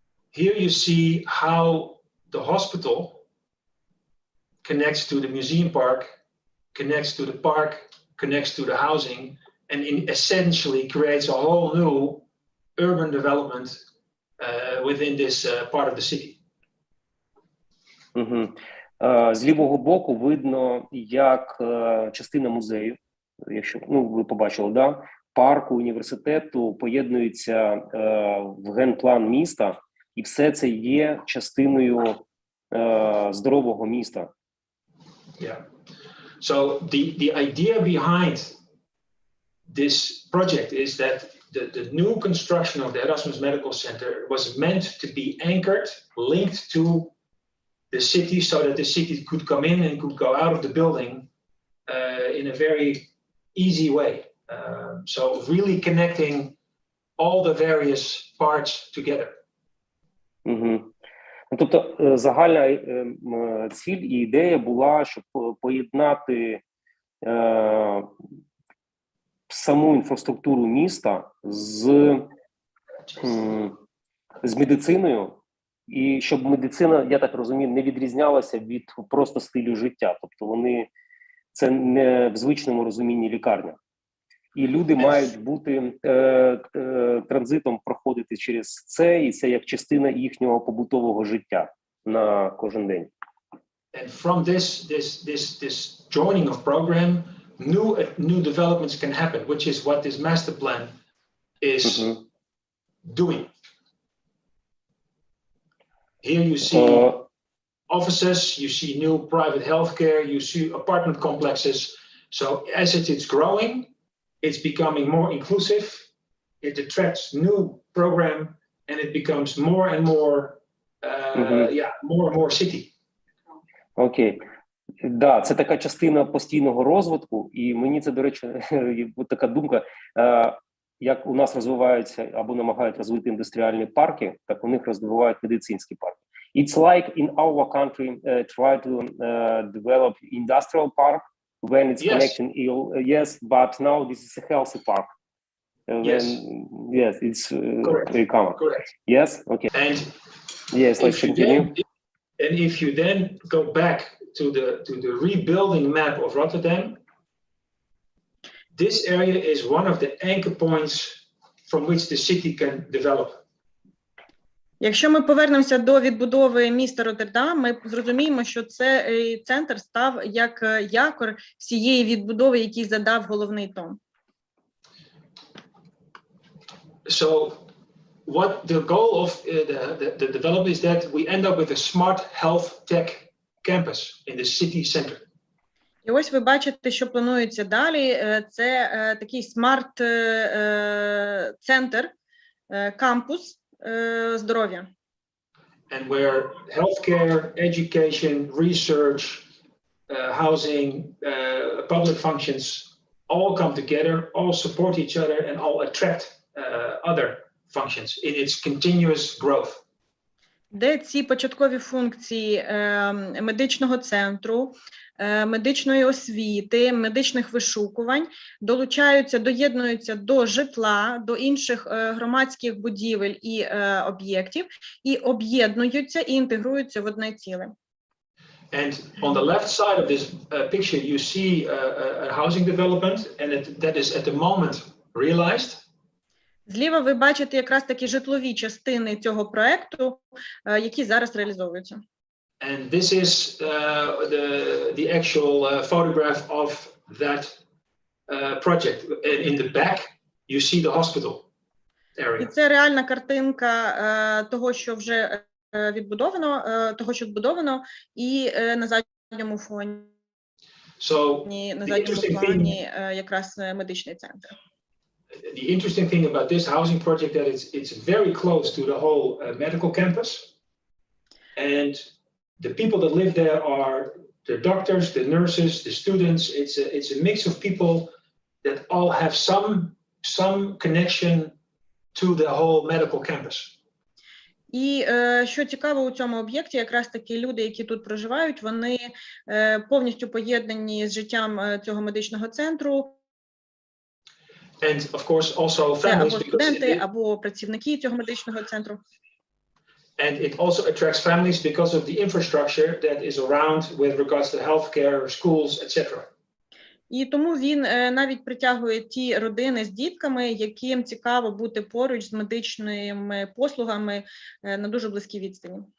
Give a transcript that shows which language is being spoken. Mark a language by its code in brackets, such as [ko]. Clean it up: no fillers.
[en] Here you see how the hospital connects to the museum park, connects to the park, connects to the housing, and essentially creates a whole new urban development within this part of the city. [uk] З лівого боку видно, як частина музею, якщо ви побачили, да, парку, університету поєднуються в генплан міста, і все це є частиною здорового міста. [en] Yeah. So the idea behind this project is that the new construction of the Erasmus Medical Center was meant to be anchored, linked to the city, so that the city could come in and could go out of the building in a very easy way. So really connecting all the various parts together. [uk] Тобто загальна ціль і ідея була, щоб поєднати саму інфраструктуру міста з медициною, і щоб медицина, я так розумію, не відрізнялася від просто стилю життя. Тобто вони, це не в звичному розумінні лікарня. І люди мають бути транзитом проходити через це, і це як частина їхнього побутового життя на кожен день. [en] And from this joining of program, new developments can happen, which is what this master plan is doing. Here you see offices, you see new private healthcare, you see apartment complexes. So as it is growing, it's becoming more inclusive, it attracts new program, and it becomes more and more, more and more city. [uk] Окей. Да, це така частина постійного розвитку, і мені це, до речі, така думка, як у нас розвиваються або намагають розвити індустріальні парки, так у них розвивають медицинські парки. [en] It's like in our country try to develop industrial park when it's connecting ill. Yes, but now this is a healthy park. Yes, it's very common. Correct. Yes, okay. And yes, let's continue. And if you then go back to the rebuilding map of Rotterdam, this area is one of the anchor points from which the city can develop. [uk] Якщо ми повернемося до відбудови міста Роттердам, ми зрозуміємо, що цей центр став як якор всієї відбудови, який задав головний тон. [en] So what the goal of the development is that we end up with a smart health tech campus in the city center. [uk] І ось ви бачите, що планується далі. Це такий смарт-центр, кампус здоров'я. [en] And where healthcare, education, research, housing, public functions all come together, all support each other, and all attract other functions in its continuous growth. [uk] Де ці початкові функції медичного центру, медичної освіти, медичних вишукувань долучаються, доєднуються до житла, до інших громадських будівель і об'єктів, і об'єднуються і інтегруються в одне ціле. [en] And on the left side of this picture you see a housing development, and that is at the moment realized. [uk] Зліва ви бачите якраз такі житлові частини цього проекту, які зараз реалізовуються. [en] And this is the actual photograph of that project. In the back, you see the hospital area. [uk] І це реальна картинка того, що вже відбудовано, і на задньому фоні, якраз медичний центр. [en] The interesting thing about this housing project that it's very close to the whole medical campus, and the people that live there are the doctors, the nurses, the students. It's a mix of people that all have some connection to the whole medical campus. [uk] І що цікаво у цьому об'єкті, якраз такі люди, які тут проживають, вони повністю поєднані з життям цього медичного центру. [en] And of course also families, [uk] або студенти, або працівники цього медичного центру. [en] And it also attracts families because of the infrastructure that is around with regards to healthcare, schools, etc. [uk] І тому він навіть притягує ті родини з дітками, яким цікаво бути поруч з медичними послугами на дуже близькій відстані.